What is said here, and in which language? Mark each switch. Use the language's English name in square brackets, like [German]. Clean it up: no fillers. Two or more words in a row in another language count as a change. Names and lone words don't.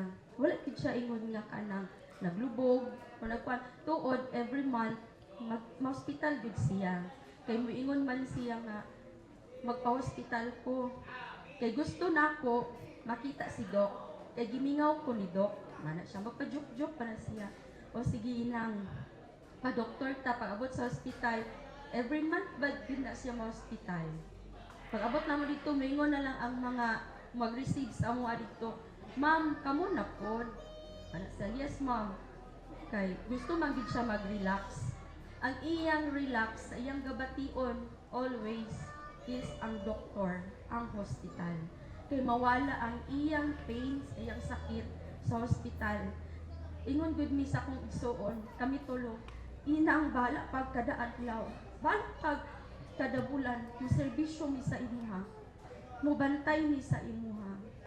[Cebuano] Wala gid siya ingon nga kanang naglubog o nagkuan tuod [English] every month [Cebuano] ma-hospital gid siya. Kay moingon man siya nga magpa-hospital ko. Kay gusto nako makita si Doc. Kay gimingaw ko ni Doc. Mana siya magpa-joke-joke pa na siya. O sige inang, pa-doktor ta, pag-abot sa hospital, [English] every month [Cebuano] ba din na siya ma-hospital. Pag-abot naman dito, maingon na lang ang mga mag-receive sa mga dito. Ma'am, kamo na po. Ano siya, [English] yes ma'am. [Cebuano] Kay, gusto magid siya mag-relax. Ang iyang relax, iyang gabation, always, is ang doktor, ang hospital. Kay mawala ang iyang pains, iyang sakit sa hospital. Ingon gud mi sa kong igsuon, kami tulo, inang bala pag kada adlaw, bala pag kada bulan, yung serbisyo mi sa imuha, mubantay mi sa imuha.